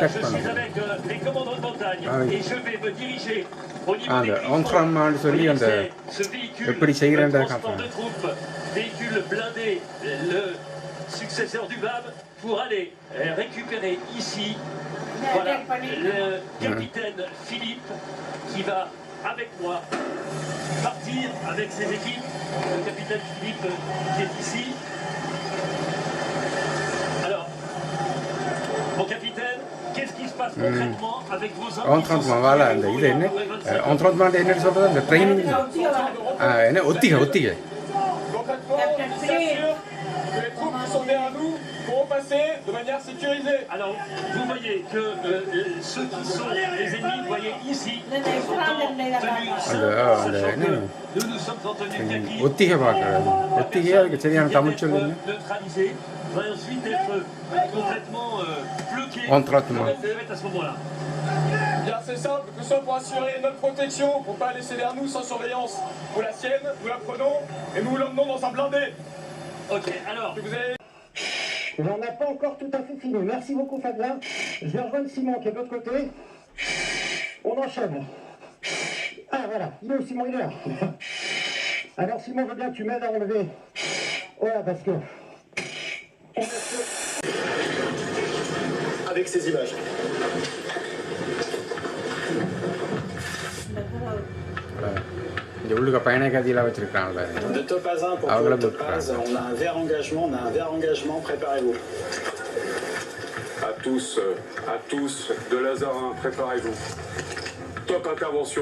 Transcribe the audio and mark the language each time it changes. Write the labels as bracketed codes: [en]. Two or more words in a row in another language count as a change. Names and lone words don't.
[fr] suis avec les commandos de montagne et je vais me diriger au niveau des ce véhicule transport de troupes, véhicule blindé, le successeur du VAB, pour aller récupérer ici voilà, le capitaine Philippe qui va avec moi partir avec ses équipes. Le capitaine Philippe qui est ici. Alors, mon capitaine, qu'est-ce qui se passe concrètement avec vos hommes? Entraînement, voilà, [ta] இது என்ன entraînement என்ன சொல்றது அந்த ட்ரைனிங் என்ன ஒத்திகை [fr] que les troupes qui sont derrière nous pourront passer de manière sécurisée. Alors, vous voyez que ceux qui sont les ennemis, vous voyez ici, sont en tenue simple. Nous nous sommes en tenue kaki. [ta] ஒத்திகை பார்க்குறது ஒத்திகை அதுக்கு சரியான தமிழ் சொல்லுங்க. [fr] Neutralisé, va ensuite être complètement bloqué. Entraînement. À ce moment-là. Bien, c'est simple, que ce soit pour assurer notre protection, pour ne pas laisser derrière nous sans surveillance. Vous la sienne, nous la prenons et nous l'emmenons dans un blindé. Ok, alors. On n'a pas encore tout à fait fini. Merci beaucoup Fabien. Je vais rejoindre Simon qui est de l'autre côté. On enchaîne. Ah voilà, il est où Simon, il est là. Alors Simon, je veux bien que tu m'aides à enlever. Voilà, parce que Avec ces images. [ta] இந்த உள்ளுக்க பயண கதியெல்லாம் வச்சிருக்காங்கல்ல [fr] De Topazin pour Ah, voilà, Pôle Topaz, on a un vert engagement, préparez-vous. À tous, de Lazarin, préparez-vous. Top intervention.